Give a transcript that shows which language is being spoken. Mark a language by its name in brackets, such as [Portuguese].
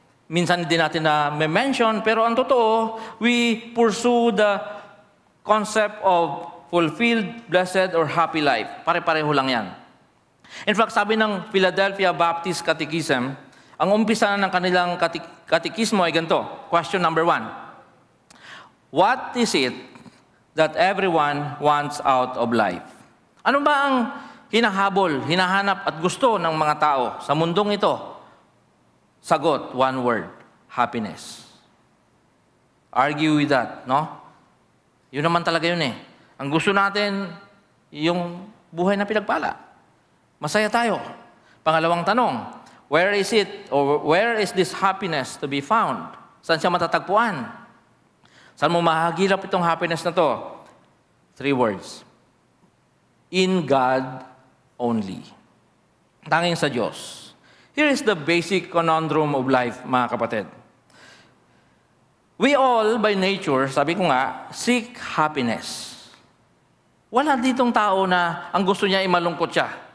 [Filipino] Minsan hindi natin na-mention, pero ang totoo, [English] we pursue the concept of fulfilled, blessed, or happy life. [Filipino] Pare-pareho lang yan. [English] In fact, [Filipino] sabi ng Philadelphia Baptist Catechism, ang umpisa ng kanilang katekismo ay ganito. [English] Question number 1. What is it that everyone wants out of life? [Filipino] Ano ba ang hinahabol, hinahanap at gusto ng mga tao sa mundong ito? Sagot, [English] one word, happiness. Argue with that, no? [Filipino] Yun naman talaga yun Ang gusto natin, yung buhay na pinagpala. Masaya tayo. Pangalawang tanong, [English] where is it, or where is this happiness to be found? [Filipino] Saan siya matatagpuan? Saan mo mahagilap itong happiness na to? [English] 3 words. In God only. [Filipino] Tanging sa Diyos. [English] Here is the basic conundrum of life, [Filipino] mga kapatid. [English] We all, by nature, [Filipino] sabi ko nga, [English] seek happiness. [Filipino] Wala ditong tao na ang gusto niya ay malungkot siya.